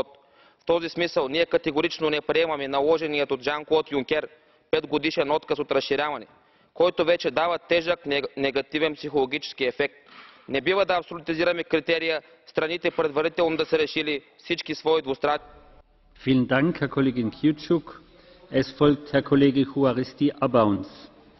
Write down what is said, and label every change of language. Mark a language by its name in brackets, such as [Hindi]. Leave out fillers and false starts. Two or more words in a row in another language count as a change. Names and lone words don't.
[Bulgarian] В този смисъл ние категорично не приемаме наложеният от Жан-Клод Юнкер 5-годишен отказ от разширяване, който вече дава тежък негативен психологически ефект. Не бива да абсолютизираме критерия страните предварително да са решили всички свои двустранни. [German] Vielen Dank, Herr Kollegin Kyiuchuk. Es folgt Herr Kollege Juaristi Abauns.